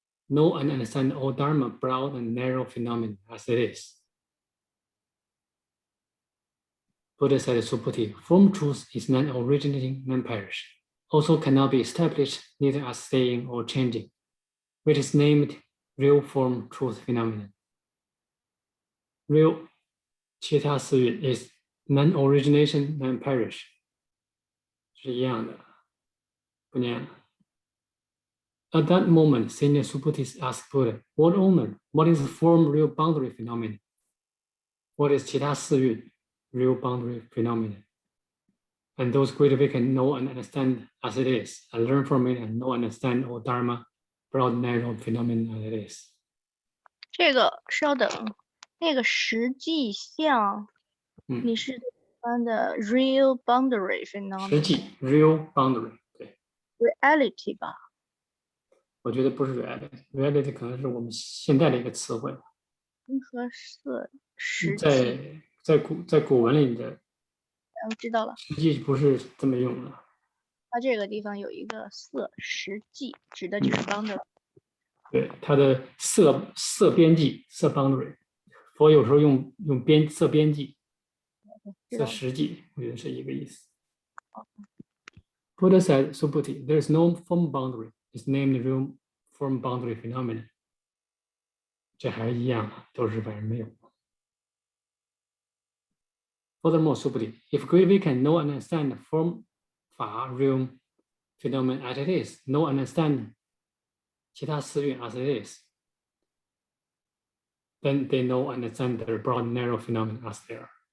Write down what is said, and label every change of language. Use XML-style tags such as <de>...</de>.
<en>Know and understand all Dharma, broad and narrow phenomena as it is. Buddha said, Subhuti, form truth is non-originating, non-perish, also cannot be established neither as staying or changing, which is named real form truth phenomenon. Real</en> <zh>其他四蕴</zh> <en>is non-origination, non-perish</en> <zh>是一样的，不念了。</zh> <en>At that moment, Senior Subhuti asked Buddha, "What owner? What is form real boundary phenomenon? What is 其他四蕴 real boundary phenomenon?" And those great awakened know and understand as it is, and learn from it and know and understand all Dharma, broad narrow phenomenon as it is.</en> <zh>这个稍等，那个实际相，你是翻的</zh> <en>real boundary phenomenon。</en> <zh>实际</zh> <en>real boundary</en> <zh>对。 reality 吧？我觉得不是 reality 可能是我们现在的一个词汇。任何色实际。在古文里的。我知道了。实际不是这么用的。它这个地方有一个色实际，指的就是 boundary。对，它的色边际色 boundary， 佛有时候用色边际，色实际，我觉得是一个意思。</zh> <en>Buddha said, Subhuti, there is no form boundary. It's named real form boundary phenomenon.</en> <zh>这还是一样，都是反正没有。</zh> <en>Furthermore, Subhuti, if we can know and understand the form法 real phenomenon as it is, know and understand 其他四蕴 as it is, then they know and understand the broad narrow phenomenon as they are.</en>